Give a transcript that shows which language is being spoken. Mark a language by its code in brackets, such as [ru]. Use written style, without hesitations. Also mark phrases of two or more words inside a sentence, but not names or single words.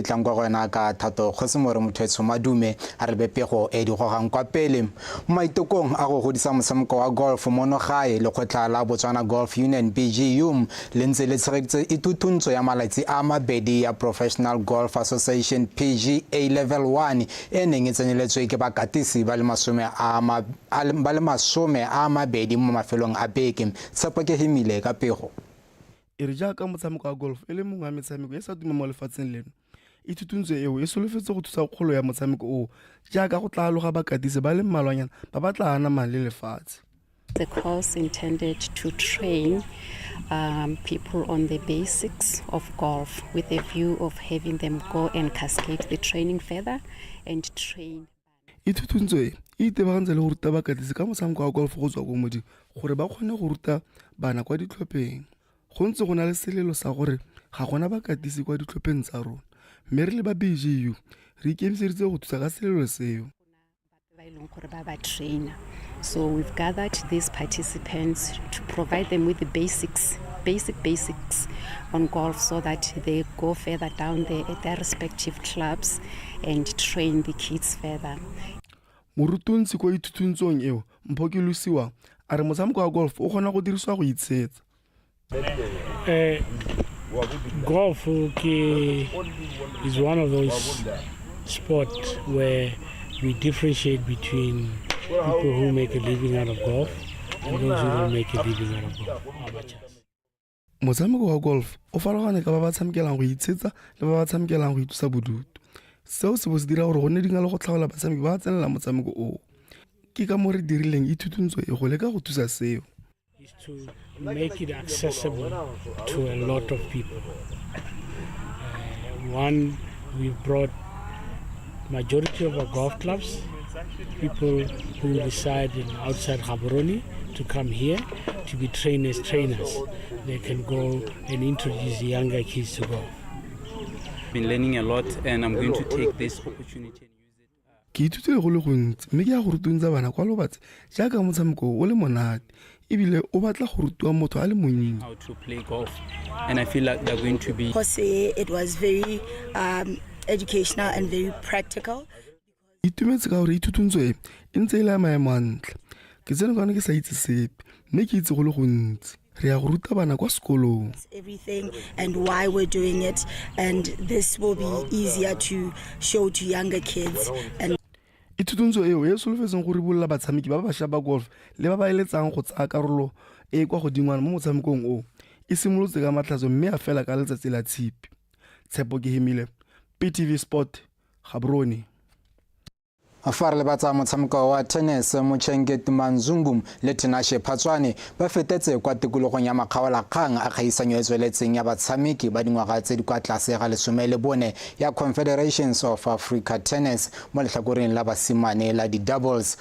[tn] tlang kwa gona ka Thato Kgosimore Mothetso Madume a re bepego e di gogang kwa pele mo maitokong a go godisa motshameko wa golf mono gae le kgotla la Botswana Golf Union BGU le ntse le tshegeditse itutuntsho ya malatsi a mabedi ya Professional Golf Association PGA Level 1 e neng e tsenyeletswe ke bakatisi ba le masome a mabedi mo mafelong a beke tshepo ke himile ka pego e re jaaka motshameko wa golf e le mongwe wa metshameko e sa tuma mo lefatsheng leno itutuntswe eo e solofetse go thusa kgolo ya motshameko o jaaka go tla loga bakatisi ba le mmalwanyana ba ba tla ana male lefatshe. [en] The course intended to train people on the basics of golf with a view of having them go and cascade the training further and train. [tn] Itutuntswe e itebagantse le go ruta bakatisi ka motshameko wa golf go tswa ko modi gore ba kgone go ruta bana kwa ditlhopheng. Go ntse go na le selelo sa gore ga gona bakatisi kwa ditlhopheng tsa rona mme re le ba BGU re ikemiseditse go thusa ka selelo seo. [en] So we've gathered these participants to provide them with the basics on golf so that they go further down at their respective clubs and train the kids further. [tn] Morutuntsi kwa itutuntsong eo Mphoki Lusiwa a re motshameko wa golf o kgona go dirisiwa go itshetsa. [en] Golf is one of those sports where we differentiate between people who make a living out of golf and those who don't make a living out of golf, amateurs. [tn] Motshameko wa golf o farologane ka ba ba tshamekelang go itshetsa le ba ba tshamekelang go itlosa bodutu. Seo se bo se dira gore go nne dinga le go tlhaola batshameki ba tsenela motshameko o. Ke ka mo re dirileng ithutuntswe e go leka go thusa seo. [en] Is to make it accessible to a lot of people. One, we brought majority of our golf clubs, people who reside in outside Gaborone, to come here to be trainers. They can go and introduce younger kids to golf. Been learning a lot, and I'm going to take this opportunity. [tn] Ke ithutile go le gontsi mme ke ya go rutunza bana kwa lobatse jaaka motshameko o le monate ebile o batla go rutwa motho a le monnye. [en] How to play golf, and I feel like they're going to be. It was very educational and very practical. [tn] Itumetse ka gore ithutuntswe e ntse ile maemo a ntle. Ke tsene ka ke sa itse sepe mme ke itse go le gontsi. Re ya go ruta bana kwa sekolong. [en] Everything and why we're doing it, and this will be easier to show to younger kids. And [tn] ithutuntswe eo e solofetseng go ribolla batshameki ba bašwa ba golf le ba ba eletsang go tsaya karolo e kwa godingwana mo motshamekong o e simolotse ka matlhatso mme a fela ka letsatsi la tshipi. Tshepo ke hemile PTV Sport Gaborone. Fa re le batsa motshameko wa tennis Advocate Duma le Tinashe Phatswane ba fetetse kwa tikologong ya makgaolakgang a kgaisanyo e tsweletseng ya batshameki ba dingwaga tse di kwa tlase ga 14 ya Confederations of Africa Tennis mo letlhakoreng la basimane la di doubles.